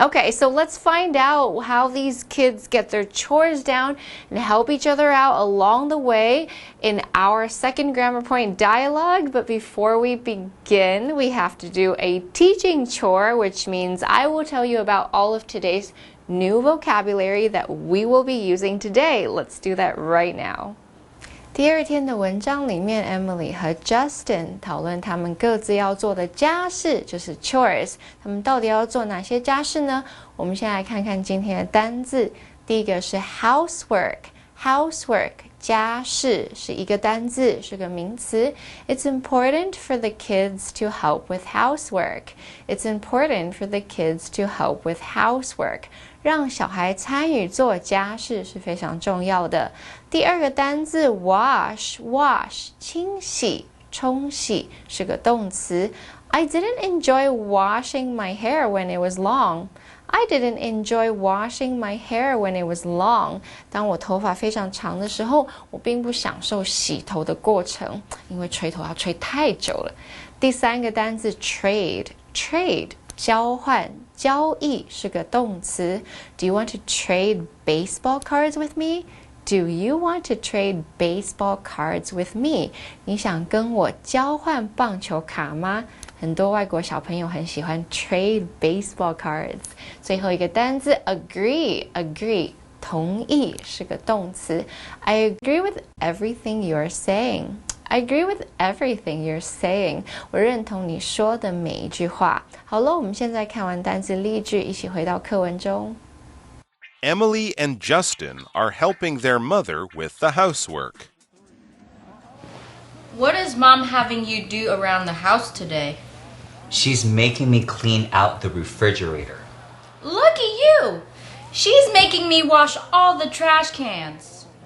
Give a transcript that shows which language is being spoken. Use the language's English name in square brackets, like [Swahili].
[English] Okay, so let's find out how these kids get their chores down and help each other out along the way in our second grammar point dialogue. But before we begin, we have to do a teaching chore, which means I will tell you about all of today's new vocabulary that we will be using today. Let's do that right now. [Chinese] 第2天的文章里面 Emily 和 Justin 讨论他们各自要做的家事，就是 chores。他们到底要做哪些家事呢？我们先来看看今天的单字。第一个是 housework。housework 家事是一个单字，是个名词。 [English] It's important for the kids to help with housework. It's important for the kids to help with housework. [Chinese] 让小孩参与做家事是非常重要的。第2个单字 wash 清洗、冲洗是个动词。 [English] I didn't enjoy washing my hair when it was long. I didn't enjoy washing my hair when it was long. [Chinese] 当我头发非常长的时候，我并不享受洗头的过程，因为吹头要吹太久了。第3个单字 trade 交换、交易是个动词。 [English] Do you want to trade baseball cards with me? Do you want to trade baseball cards with me? [Chinese] 你想跟我交换棒球卡吗？很多外国小朋友很喜欢 [English] trade baseball cards。 [Chinese] 最后一个单字 agree 同意是个动词。 [English] I agree with everything you're saying.I agree with everything you're saying. [Chinese] 我认同你说的每一句话。好了，我们现在看完单词例句，一起回到课文中。 [English] Emily and Justin are helping their mother with the housework. What is Mom having you do around the house today? She's making me clean out the refrigerator. Look at you! She's making me wash all the trash cans.